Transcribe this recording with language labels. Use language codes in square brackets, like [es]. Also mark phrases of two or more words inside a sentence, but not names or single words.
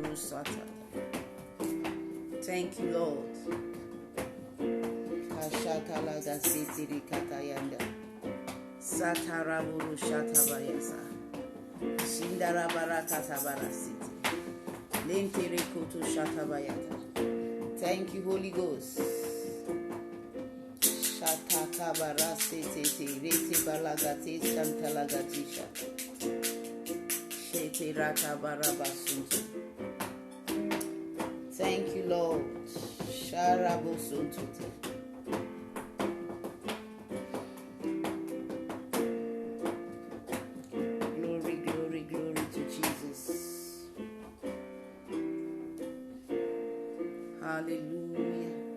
[en] Thank you, Lord. Kashatalaga sitiri katayanda. Sataraburu shatabayasa. Shindarabara katabara siti. Lentere koto shatabayata. Thank you, Holy Ghost. Shatakabara sititi. Rete balagati shantalagati shata. Shete ratabarabasutu. Thank you, Lord. Sharabusutu. Glory, glory, glory to Jesus. Hallelujah.